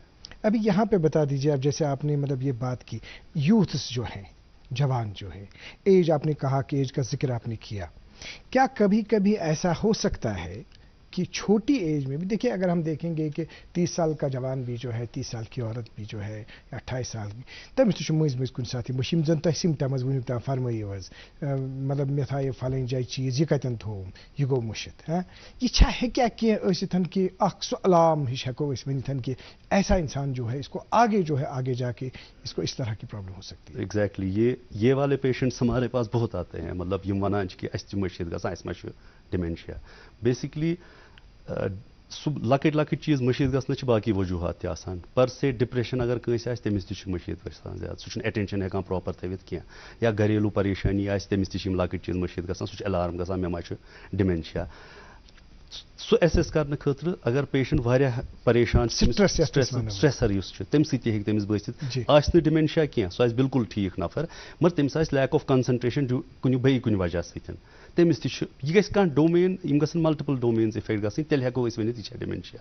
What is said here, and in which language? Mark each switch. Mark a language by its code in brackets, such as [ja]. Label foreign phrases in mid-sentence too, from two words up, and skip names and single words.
[ur] ابھی یہاں پہ بتا دیجیے, اب جیسے آپ نے مطلب یہ بات کی یوتھس جو ہیں, جوان جو ہے, ایج آپ نے کہا کہ ایج کا ذکر آپ نے کیا, کیا کبھی کبھی ایسا ہو سکتا ہے کہ چھوٹی ایج میں بھی, دیکھیں اگر ہم دیکھیں گے کہ 30 سال کا جوان بھی جو ہے, 30 سال کی عورت بھی جو ہے, 28 سال کی, [ks] تمس تہ مز مز کن ساتھ مشیم زن تہ سمٹمز ونیک تام فرمائیو حظ, مطلب مے تھایو فلٲنۍ جایہِ چیز, یہ کتن تھوم, یہ گو مشت. یہ چھا ہیکیا کینٛہہ ٲسِتھ کہ اکھ سُہ علام ہش ہیکو أسۍ ؤنِتھ کہ [ur] ایسا انسان جو ہے اس کو آگے جو ہے آگے جا کے اس کو اس طرح کی پرابلم ہو سکتی ہے. ایگزیکٹلی یہ والے پیشنٹس ہمارے پاس بہت آتے ہیں, [ks] مطلب یم ونان کہ اس تہ مشید گژھان, اس ما چھُ ڈیمنشیا. بیسکلی لکٹ لکٹ چیز مشید گژھنس باقی وجوہات تہ آسان. پر سے ڈپریشن اگر کٲنٛسہِ آسہِ تٔمِس تہِ چھُ مشید گژھان زیادٕ, سُہ چھُنہٕ اٹینشن ہیکان پراپر تھٲوِتھ کینٛہہ, یا گھریلوٗ پریشانی آسہِ تٔمِس تہِ چھِ یِم لکٹ چیز مشید گژھان, سُہ چھُ الارم گژھان مےٚ ما چھُ ڈیمنشیا. سُہ ایسیس کرنہٕ خٲطرٕ اگر پیشنٹ واریاہ پریشان, سٹریسر یُس چھُ تمہِ سۭتۍ تہِ ہیٚکہِ تٔمِس بٲسِتھ, آسہِ نہٕ ڈیمنشیا کینٛہہ, سُہ آسہِ بالکل ٹھیٖک نفر, مگر تٔمِس آسہِ [en] lack of concentration [ks] کُنہِ بیٚیہِ کُنہِ وجہ سۭتۍ, تٔمِس تہِ چھُ, یہِ گژھِ کانٛہہ ڈومین, یِم گژھن [en] multiple domains [ks] اِفیکٹ گژھٕنۍ, تیٚلہِ ہٮ۪کو أسۍ ؤنِتھ یہِ چھےٚ ڈیمنشیا.